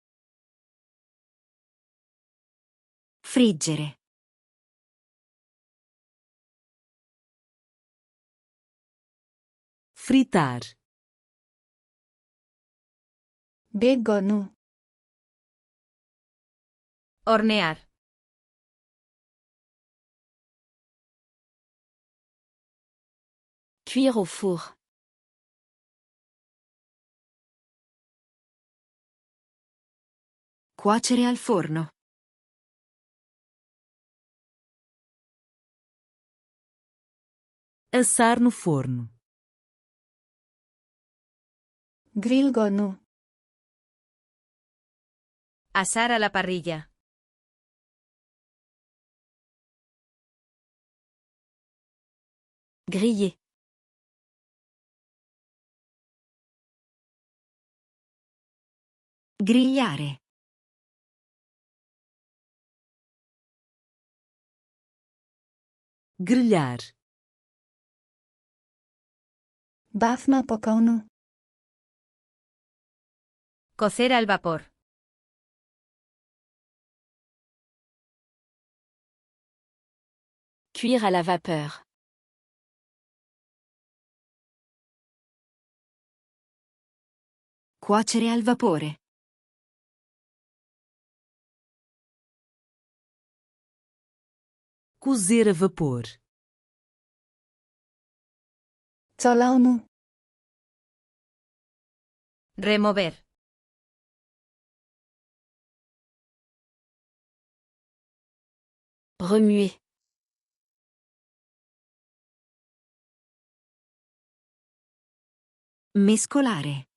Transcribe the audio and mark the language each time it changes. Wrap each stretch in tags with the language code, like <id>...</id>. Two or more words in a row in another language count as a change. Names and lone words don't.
<it>Friggere.</it> <pt>fritar,</pt> <ne>बेक गर्नु</ne> <es>Hornear.</es> <fr>Cuire au four.</fr> <it>Cuocere al forno.</it> <pt>assar no forno,</pt> <ne>ग्रिल गर्नु</ne> <es>Asar a la parrilla.</es> <fr>Griller.</fr> <it>Grigliare.</it> <pt>grelhar,</pt> <ne>बाफमा पकाउनु</ne> <es>Cocer al vapor.</es> <fr>Cuire à la vapeur.</fr> <it>Cuocere al vapore.</it> <pt>cozer a vapor,</pt> <ne>चलाउनु</ne> <es>Remover.</es> <fr>Remuer.</fr> <it>Mescolare.</it>